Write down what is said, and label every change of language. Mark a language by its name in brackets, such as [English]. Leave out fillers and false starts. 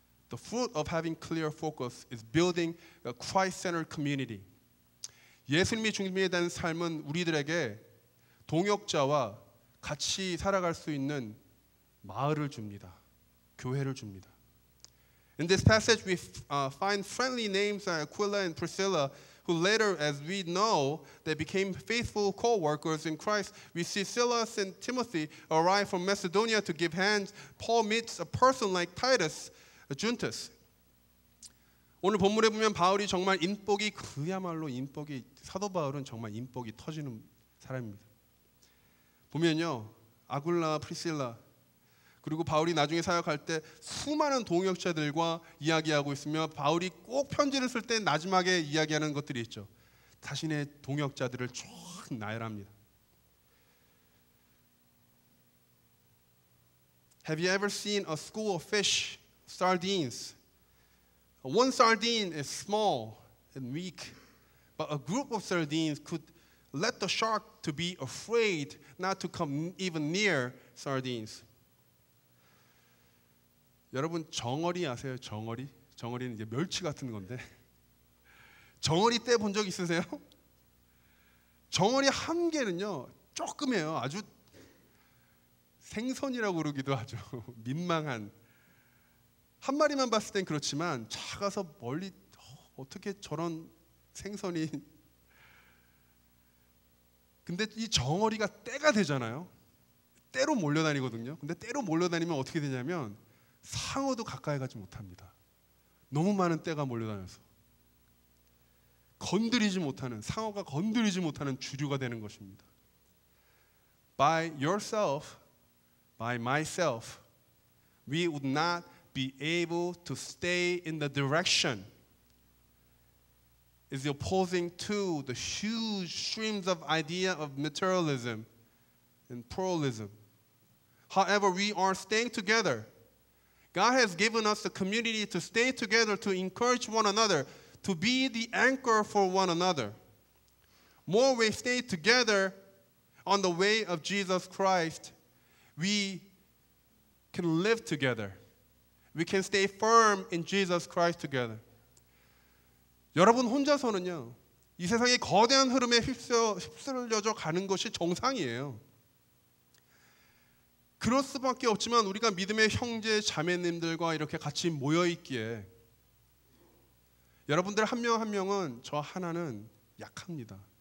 [English] The fruit of having clear focus is building a Christ-centered community. [Korean] 예수님이 중심에 대한 삶은 우리들에게 동역자와 같이 살아갈 수 있는 마을을 줍니다. 교회를 줍니다. [English] In this passage, we find friendly names like Aquila and Priscilla, who later, as we know, they became faithful co-workers in Christ. We see Silas and Timothy arrive from Macedonia to give hands. Paul meets a person like Titus, Juntus. [Korean] 오늘 본문에 보면 바울이 정말 인복이 그야말로 인복이 사도 바울은 정말 인복이 터지는 사람입니다. 보면요, 아굴라, 프리실라 그리고 바울이 나중에 사역할 때 수많은 동역자들과 이야기하고 있으며 바울이 꼭 편지를 쓸 때 마지막에 이야기하는 것들이 있죠. 자신의 동역자들을 쭉 나열합니다. [English] Have you ever seen a school of fish, sardines? One sardine is small and weak, But a group of sardines could let the shark to be afraid not to come even near sardines. [Korean] 여러분 정어리 아세요? 정어리? 정어리는 이제 멸치 같은 건데 정어리 떼 본 적 있으세요? 정어리 한 개는요 조그매요. 아주 생선이라고 그러기도 하죠. 민망한 한 마리만 봤을 땐 그렇지만 작아서 멀리 어떻게 저런 생선이 근데 이 정어리가 떼가 되잖아요. 떼로 몰려다니거든요. 근데 떼로 몰려다니면 어떻게 되냐면 상어도 가까이 가지 못합니다. 너무 많은 떼가 몰려다녀서 건드리지 못하는 상어가 건드리지 못하는 주류가 되는 것입니다. [English] By yourself, by myself, we would not be able to stay in the direction is opposing to the huge streams of idea of materialism and pluralism. However, we are staying together. God has given us the community to stay together, to encourage one another, to be the anchor for one another. More we stay together on the way of Jesus Christ, we can live together. We can stay firm in Jesus Christ together. [Korean] 여러분 혼자서는요, 이 세상의 거대한 흐름에 휩쓸려져 가는 것이 정상이에요. 그럴 수밖에 없지만 우리가 믿음의 형제 자매님들과 이렇게 같이 모여 있기에 여러분들 한 명 한 명은 저 하나는 약합니다.